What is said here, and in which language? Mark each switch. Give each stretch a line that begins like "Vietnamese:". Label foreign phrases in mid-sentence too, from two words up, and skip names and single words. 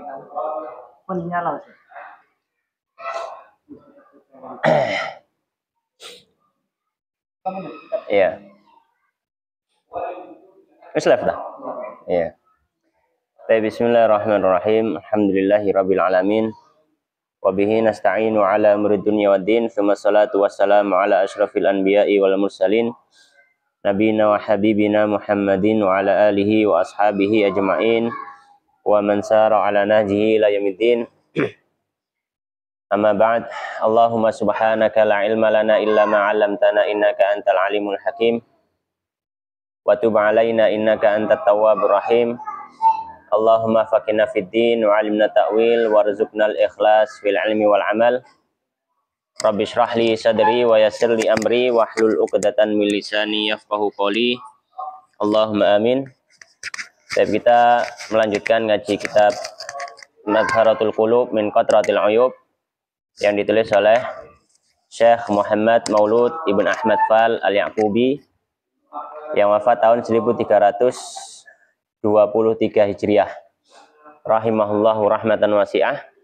Indonesian: Menyala. Iya.
Javanese: Wis left dah. Iya.
Arabic: بسم الله الرحمن الرحيم. الحمد لله رب العالمين. وبه نستعين على أمور الدنيا والدين. ثم الصلاة والسلام على أشرف الأنبياء والمرسلين. نبينا وحبيبنا محمد وعلى آله وأصحابه أجمعين. ومن سار على نهجه إلى يوم الدين. أما بعد. اللهم سبحانك لا علم لنا إلا ما علمتنا إنك أنت العليم الحكيم. وتب علينا إنك أنت التواب الرحيم. اللهم فقهنا في الدين وعلمنا التأويل وارزقنا الإخلاص في العلم والعمل. رب اشرح لي صدري ويسر لي أمري واحلل عقدة من لساني يفقهوا قولي. اللهم آمين.
Indonesian: Dan kita melanjutkan ngaji kitab Madharatul Qulub min Qatratil Uyub yang ditulis oleh Syekh Muhammad Maulud Ibn Ahmad Fal Al-Yaqubi yang wafat tahun 1323 Hijriah
Arabic: رحمه الله رحمة واسعة.